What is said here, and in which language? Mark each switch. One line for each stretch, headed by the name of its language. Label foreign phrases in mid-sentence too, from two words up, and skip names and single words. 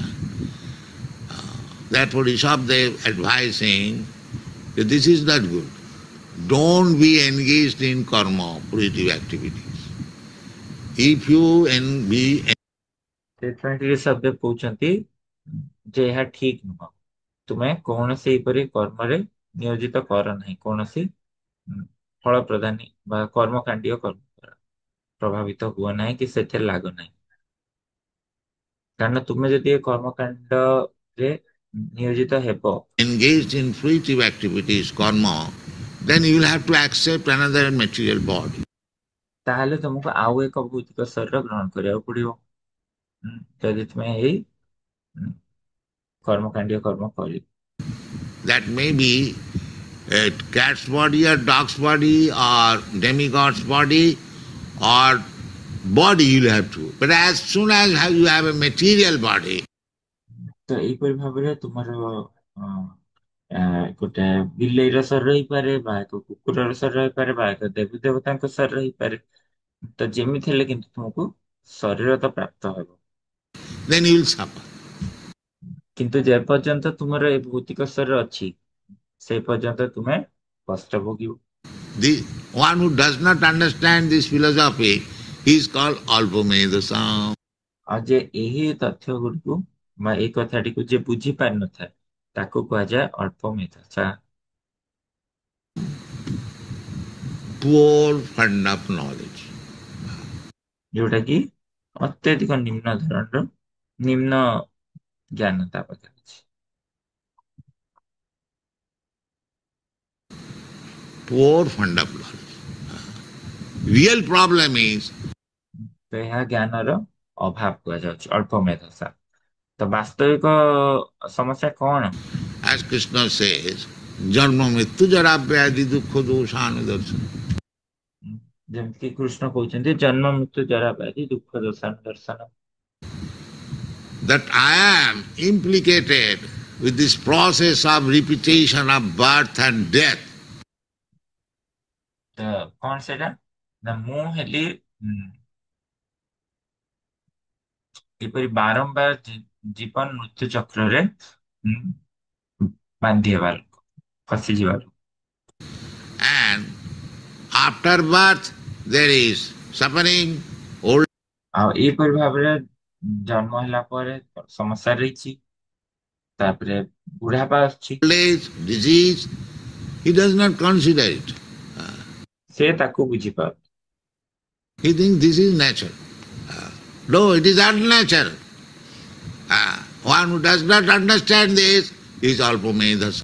English: Therefore, Rishabdev advising that this is not good. Don't be engaged in karma, positive activities. If you be
Odia: ସେଥିପାଇଁ ଟିକେ ଶବ୍ଦ କହୁଛନ୍ତି ଯେ ଏହା ଠିକ ନୁହଁ, ତୁମେ କୌଣସି ଏପରି କର୍ମରେ ନିୟୋଜିତ କର ନାହିଁ, କୌଣସି ଫଳ ପ୍ରଦାନୀ ବା କର୍ମକାଣ୍ଡୀୟ କର୍ମ ଦ୍ୱାରା ପ୍ରଭାବିତ ହୁଅ ନାହିଁ କି ସେଥିରେ ଲାଗ ନାହିଁ। କାରଣ ତୁମେ ଯଦି ଏ କର୍ମକାଣ୍ଡରେ ନିୟୋଜିତ ହେବ,
English: engaged in fruitive activities, karma, then you will have to accept another material body.
Odia: ତାହେଲେ ତୁମକୁ ଆଉ ଏକ ଭୌତିକ ଶରୀର ଗ୍ରହଣ କରିବାକୁ ପଡିବ, ଯଦି ତୁମେ ଏଇ କର୍ମକାଣ୍ଡୀୟ କର୍ମ କରିବ।
English: That may be a cat's body or dog's body or demigod's body or body you'll have to. But as soon as you have a material body,
Odia: ତ ଏଇପରି ଭାବରେ ତୁମର ଗୋଟେ ବିଲେଇର ଶରୀର ହେଇପାରେ, ବା ଏକ କୁକୁରର ଶରୀର ହେଇପାରେ, ବା ଏକ ଦେବୀ ଦେବତାଙ୍କ ଶରୀର ହେଇପାରେ। ତ ଯେମିତି ହେଲେ କିନ୍ତୁ ତୁମକୁ ଶରୀର ତ ପ୍ରାପ୍ତ ହେବ,
English: then you will suffer.
Odia: କିନ୍ତୁ ଯେ ପର୍ଯ୍ୟନ୍ତ ତୁମର ଏ ଭୌତିକ ଶରୀର ଅଛି, ସେ ପର୍ଯ୍ୟନ୍ତ ତୁମେ କଷ୍ଟ ଭୋଗିବ।
English: The one who does not understand this philosophy, he is called Alpamedasa.
Odia: ଆଉ ଯେ ଏହି ତଥ୍ୟ ଗୁଡ଼ିକୁ ବା ଏଇ କଥାଟିକୁ ଯେ ବୁଝି ପାରିନଥାଏ, ତାକୁ କୁହାଯାଏ ଅଳ୍ପ ମେଧସା।
English: Poor fund of knowledge.
Odia: ଯୋଉଟା କି ଅତ୍ୟଧିକ ନିମ୍ନ ଧରଣର, ନିମ୍ନ ଜ୍ଞାନ ତା ପାଖରେ ଅଛି।
English: Poor fund of knowledge. Real problem is
Odia: ତ ଏହା ଜ୍ଞାନର ଅଭାବ କୁହାଯାଉଛି, ଅଳ୍ପ ମେଧସା। ତ ବାସ୍ତବିକ ସମସ୍ୟା କଣ?
English: as Krishna says,
Sanskrit: जन्म मृत्यु जरा व्याधि दुख दोषानुदर्शन.
Odia: ଯେମିତି କୃଷ୍ଣ କହୁଛନ୍ତି
Sanskrit: ଜନ୍ମ ମୃତ୍ୟୁ ଜରା ବ୍ୟାଧି ଦୁଃଖ ଦର୍ଶନ ଦର୍ଶନ.
English: That I am implicated with this process of repetition of birth and death.
Odia: ତ କଣ ସେଇଟା ନା ମୁଁ ହେଲି ଏପରି ବାରମ୍ବାର ଜୀବନ ମୃତ୍ୟୁ ଚକ୍ରରେ ବାନ୍ଧି ହେବା ଲୋକ ଫସିଯିବା ଲୋକ.
English: And after birth there is suffering, old
Odia: ଆଉ ଏହିପରି ଭାବରେ ଜନ୍ମ ହେଲା ପରେ ସମସ୍ୟା ରହିଛି, ତାପରେ ବୁଢାପା ଆସୁଛି,
English: age, disease. He does not consider it.
Odia: ସେ ତାକୁ ବୁଝିପାରୁ.
English: He thinks this is nature. No, it is unnatural. One who does not understand this is alpamedhas.